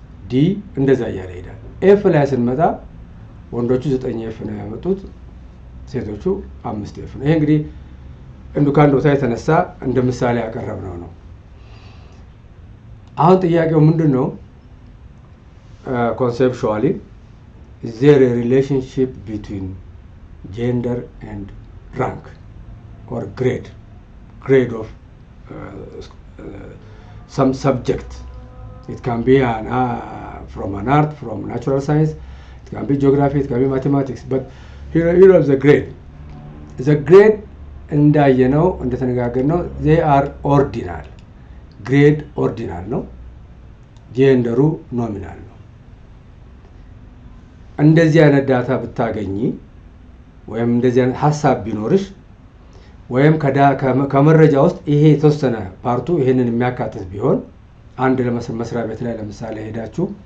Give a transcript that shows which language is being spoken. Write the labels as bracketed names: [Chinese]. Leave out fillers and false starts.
[Amharic] ዲ እንደዛ እያለ ይሄዳል። ኤፍ ላይ ስንመጣ ወንዶቹ 9 ኤፍ ነው ያመጡት፣ ሴቶቹ 5 ኤፍ ነው። ይሄ እንግዲህ ከአንድ ቦታ የተነሳ እንደ ምሳሌ ያቀረብነው ነው። አሁን ጥያቄው ምንድነው? [English] ኮንሴፕቹዋሊ is there a relationship between gender and rank or grade of some subject? It can be from an art, from natural science, it can be geography, it can be mathematics, but here is the grade. The grade [Amharic] እንዳየነው እንደተነጋገርነው [English] they are ordinal. [Amharic] ግሬድ ኦርዲናል ነው፣ ጀንደሩ ኖሚናል ነው። እንደዚህ አይነት ዳታ ብታገኚ ወይም እንደዚህ አይነት ሐሳብ ቢኖርሽ ወይም ከመረጃ ውስጥ ይሄ የተወሰነ ፓርቱ ይሄንን የሚያካትት ቢሆን አንድ መስሪያ ቤት ላይ ለምሳሌ ሄዳችሁ